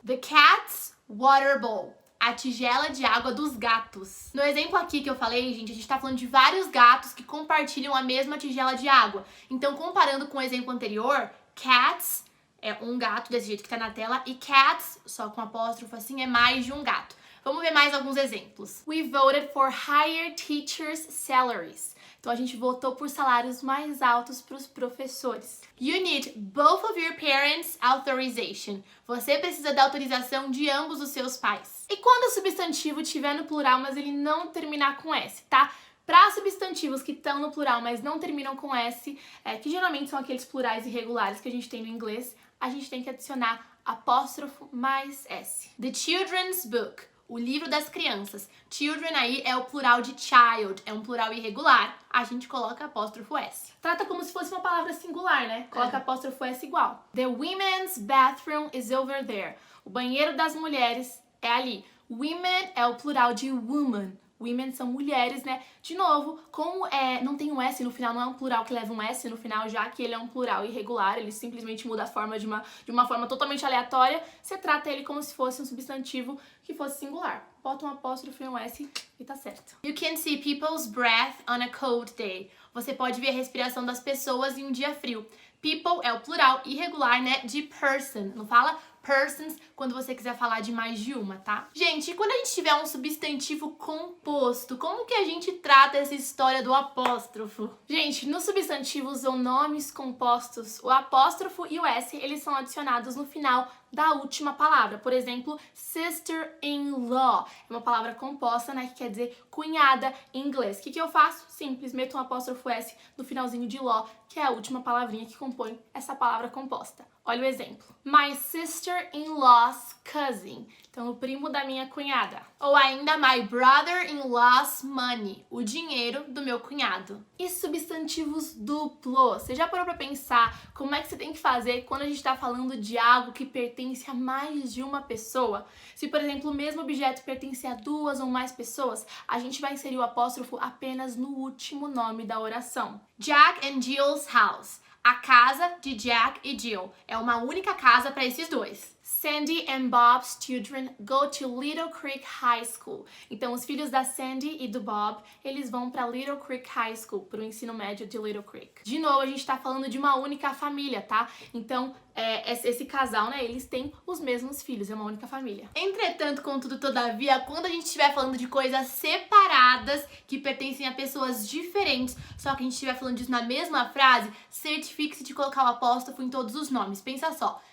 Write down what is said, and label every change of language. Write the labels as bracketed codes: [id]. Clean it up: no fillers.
[en] The cat's water bowl, [pt] a tigela de água dos gatos. No exemplo aqui que eu falei, gente, a gente tá falando de vários gatos que compartilham a mesma tigela de água. Então, comparando com o exemplo anterior, cats é um gato desse jeito que tá na tela e cats, só com apóstrofo assim, é mais de um gato. Vamos ver mais alguns exemplos. [en] We voted for higher teachers' salaries. [pt] Então a gente votou por salários mais altos para os professores. [en] You need both of your parents' authorization. [pt] Você precisa da autorização de ambos os seus pais. E quando o substantivo estiver no plural, mas ele não terminar com S, tá? Para substantivos que estão no plural, mas não terminam com S, que geralmente são aqueles plurais irregulares que a gente tem no inglês, a gente tem que adicionar apóstrofo mais S. [en] The children's book, [pt] o livro das crianças. Children aí é o plural de child, é um plural irregular. A gente coloca apóstrofo S. Trata como se fosse uma palavra singular, né? Coloca apóstrofo S igual. [en] The women's bathroom is over there. [pt] O banheiro das mulheres é ali. Women é o plural de woman. Women são mulheres, né? De novo, como não tem um S no final, não é um plural que leva um S no final, já que ele é um plural irregular, ele simplesmente muda a forma de uma forma totalmente aleatória, você trata ele como se fosse um substantivo que fosse singular. Bota um apóstrofo e um S e tá certo. [en] You can see people's breath on a cold day. [pt] Você pode ver a respiração das pessoas em um dia frio. People é o plural irregular, né, de person. Não fala persons quando você quiser falar de mais de uma, tá? Gente, e quando a gente tiver um substantivo composto, como que a gente trata essa história do apóstrofo? Gente, nos substantivos ou nomes compostos, o apóstrofo e o S, eles são adicionados no final da última palavra. Por exemplo, sister-in-law. É uma palavra composta, né, que quer dizer cunhada em inglês. O que eu faço? Simples, meto um apóstrofo S no finalzinho de law, que é a última palavrinha que compõe essa palavra composta. Olha o exemplo. [en] My sister-in-law's cousin. [pt] Então, o primo da minha cunhada. Ou ainda, [en] my brother-in-law's money. [pt] O dinheiro do meu cunhado. E substantivos duplos? Você já parou pra pensar como é que você tem que fazer quando a gente tá falando de algo que pertence a mais de uma pessoa? Se, por exemplo, o mesmo objeto pertence a duas ou mais pessoas, a gente vai inserir o apóstrofo apenas no último nome da oração. [en] Jack and Jill's house. [pt] A casa de Jack e Jill. É uma única casa para esses dois. [en] Sandy and Bob's children go to Little Creek High School. [pt] Então, os filhos da Sandy e do Bob, eles vão para Little Creek High School, para o ensino médio de Little Creek. De novo, a gente tá falando de uma única família, tá? Então, esse casal, né, eles têm os mesmos filhos, é uma única família. Entretanto, contudo, todavia, quando a gente estiver falando de coisas separadas, que pertencem a pessoas diferentes, só que a gente estiver falando disso na mesma frase, certifique-se de colocar o apóstrofo em todos os nomes. Pensa só.